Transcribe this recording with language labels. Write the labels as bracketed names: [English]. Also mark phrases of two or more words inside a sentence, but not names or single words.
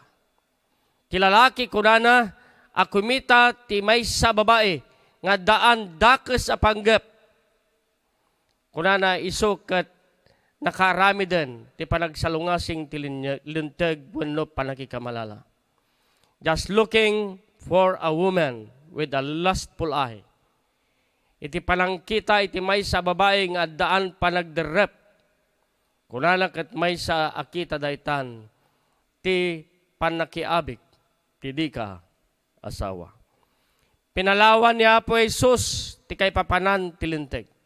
[Iloko] Kilalaki kunana, akumita ti maysa babae, nga daan dakes a panggep. Kunana iso ket nakarami din ti panagsalungasing ti linteg wenno panakikamalala. [English] Just looking for a woman with a lustful eye. [Iloko] Iti panangkita iti maysa babae nga daan panagderep. Kunana ket maysa akita daytan ti panakiabig ti di ka asawa. Pinalawan ni Apo Jesus ti kay papanan ti linteg.